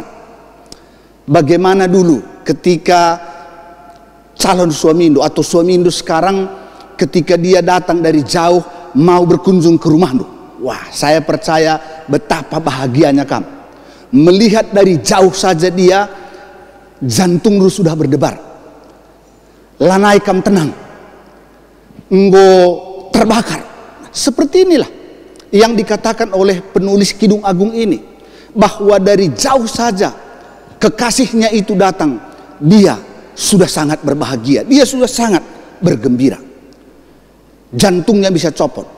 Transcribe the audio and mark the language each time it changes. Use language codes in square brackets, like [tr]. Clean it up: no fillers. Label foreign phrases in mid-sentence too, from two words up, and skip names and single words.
[id] Bagaimana dulu ketika calon suami Indo atau suami Indo sekarang ketika dia datang dari jauh mau berkunjung ke rumah Indo. Wah, saya percaya betapa bahagianya kamu. Melihat dari jauh saja dia, jantung lu sudah berdebar. [btx] Lanai kam tenang. Enggo terbakar. [id] Seperti inilah yang dikatakan oleh penulis Kidung Agung ini, bahwa dari jauh saja kekasihnya itu datang, dia sudah sangat berbahagia, dia sudah sangat bergembira, jantungnya bisa copot.